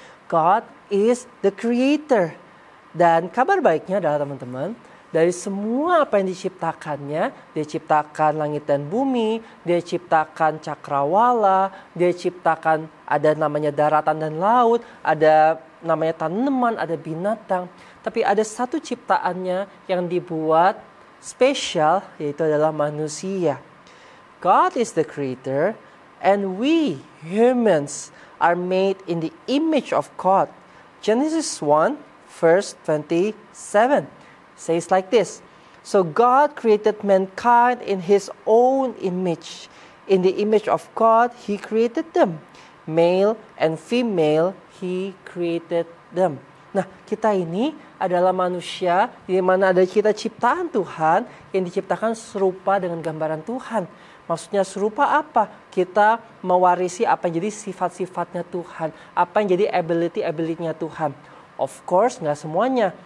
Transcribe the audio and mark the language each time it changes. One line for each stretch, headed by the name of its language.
English: God is the creator.
Indonesian: Dan kabar baiknya adalah teman-teman, dari semua apa yang diciptakannya, Dia ciptakan langit dan bumi, Dia ciptakan cakrawala, Dia ciptakan ada namanya daratan dan laut, ada namanya tanaman, ada binatang. Tapi ada satu ciptaannya yang dibuat spesial, yaitu adalah manusia.
English: God is the creator, and we humans are made in the image of God. Genesis 1 verse 27 says like this. So God created mankind in His own image. In the image of God, He created them. Male and female, He created them.
Indonesian: Nah, kita ini adalah manusia di mana ada kita ciptaan Tuhan yang diciptakan serupa dengan gambaran Tuhan. Maksudnya serupa apa? Kita mewarisi apa yang jadi sifat-sifatnya Tuhan. Apa yang jadi ability-ability-nya Tuhan.
English: Of course,
Indonesian: nggak semuanya.